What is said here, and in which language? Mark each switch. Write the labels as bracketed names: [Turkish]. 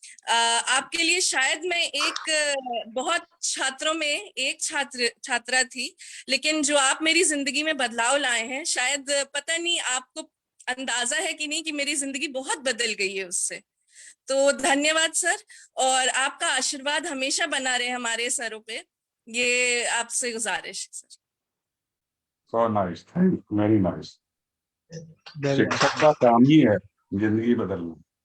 [Hindi] आपके लिए शायद मैं बहुत छात्रों में एक छात्रा थी, लेकिन जो आप मेरी जिंदगी में बदलाव लाए हैं, शायद पता नहीं आपको अंदाजा है कि नहीं कि मेरी जिंदगी बहुत बदल गई है उससे। तो धन्यवाद सर, और आपका आशीर्वाद हमेशा बना रहे हमारे सरों पे, ये आपसे गुजारिश है sir. [English] So nice, thank you, very nice. [Hindi] शिक्षक का काम ही है जिंदगी बदलना।